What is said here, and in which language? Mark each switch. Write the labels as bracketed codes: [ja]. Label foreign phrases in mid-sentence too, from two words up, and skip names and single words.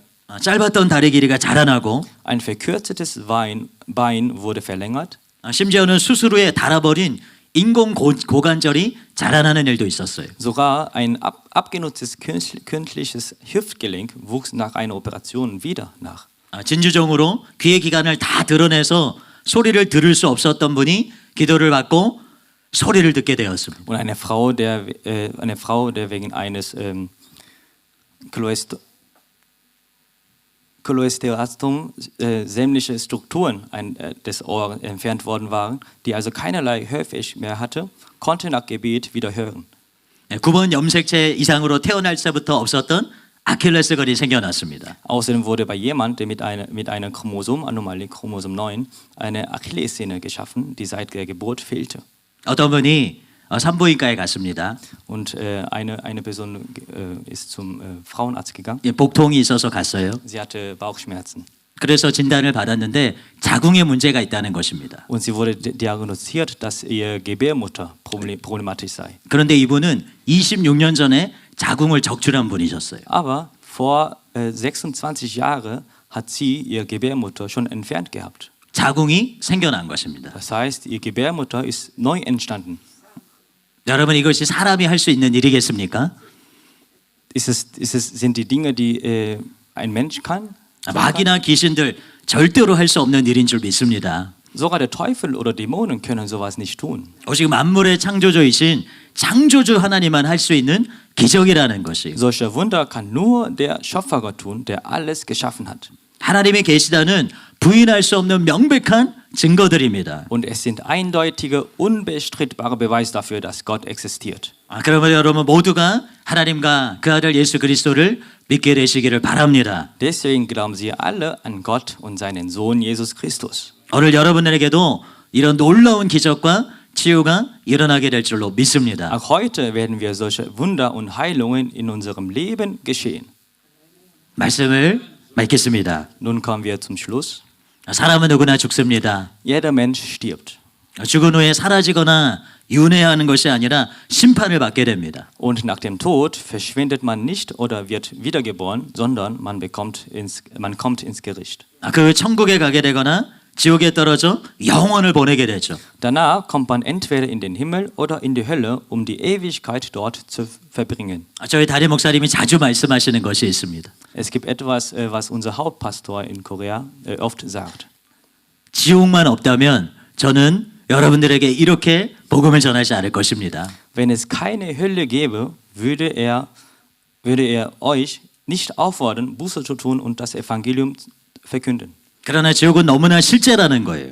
[ko] 짧았던 다리 길이가 자라나고 [de] Ein verkürztes Bein wurde verlängert. [ko] 심지어는 수술 후에 닳아버린 인공 고관절이 자라나는 일도 있었어요. [de] Sogar ein abgenutztes künstliches Hüftgelenk wuchs nach einer Operation wieder nach. [ko] 진주종으로 귀의 기관을 다 드러내서 소리를 들을 수 없었던 분이 기도를 받고 소리를 듣게 되었습니다. [de] Und eine Frau, der wegen eines Cholesteatum sämtliche Strukturen des Ohres entfernt worden waren, die also keinerlei Hörfähigkeit mehr hatte, konnte nach Gebet wieder hören. [ko] 9번 염색체 이상으로 태어날 때부터 없었던 아킬레스건이 생겨났습니다. [de] Außerdem wurde bei jemandem mit einer Chromosomanomalie, Chromosom 9, eine Achillessehne geschaffen, die seit der Geburt fehlte. [ko] 어떤 분이 산부인과에 갔습니다. [de] Und eine Person ist zum Frauenarzt gegangen. [ko] 복통이 있어서 갔어요. [de] Sie hatte Bauchschmerzen. [ko] 그래서 진단을 받았는데 자궁에 문제가 있다는 것입니다. [de] Und sie wurde diagnostiziert, dass ihr Gebärmutter problematisch sei. [ko] 그런데 이분은 26년 전에 자궁을 적출한 분이셨어요. [de] Aber vor 26 Jahren hat sie ihr Gebärmutter schon entfernt gehabt. [ko] 자궁이 생겨난 것입니다. [de] Das heißt, ihr Gebärmutter ist neu entstanden. [ko] 여러분 이것이 사람이 할 수 있는 일이겠습니까? [de] Sind die Dinge, die ein Mensch kann? [ko] 마귀나 귀신들 절대로 할 수 없는 일인 줄 믿습니다. [de] Sogar der Teufel oder Dämonen können sowas nicht tun. [ko] 오직 만물의 창조주이신 창조주 하나님만 할 수 있는 기적이라는 것이 [de] Solche Wunder kann nur der Schöpfergott tun, der alles geschaffen hat. [ko] 하나님의 계시다는 부인할 수 없는 명백한 증거들입니다. [de] Und es sind eindeutige, unbestreitbare Beweise dafür, dass Gott existiert. [ko] 그러면 여러분 모두가 하나님과 그 아들 예수 그리스도를 믿게 되시기를 바랍니다. [de] Deswegen glauben sie alle an Gott und seinen Sohn Jesus Christus. [ko] 오늘 여러분에게도 이런 놀라운 기적과 치유가 일어나게 될 줄로 믿습니다. [de] Auch heute werden wir solche Wunder und Heilungen in unserem Leben geschehen. [ko] 말씀을 맺겠습니다. [de] Nun kommen wir zum Schluss. [ko] 사람은 누구나 죽습니다. [de] Jeder Mensch stirbt. [ko] 죽은 후에 사라지거나 윤회하는 것이 아니라 심판을 받게 됩니다. [de] Und nach dem Tod verschwindet man nicht oder wird wiedergeboren, sondern man kommt ins Gericht. [ko] 그 천국에 가게 되거나 지옥에 떨어져 영원을 보내게 되죠. [de] Danach kommt man entweder in den Himmel oder in die Hölle, um die Ewigkeit dort zu verbringen. [ko] 저희 담임 목사님이 자주 말씀하시는 것이 있습니다. [de] Es gibt etwas, was unser Hauptpastor in Korea oft sagt. [ko] 지옥만 없다면 저는 여러분들에게 이렇게 복음을 전하지 않을 것입니다. [de] Wenn es keine Hölle gäbe, würde er euch nicht auffordern, Buße zu tun und das Evangelium verkünden. [ko] 그러나 지옥은 너무나 실제라는 거예요.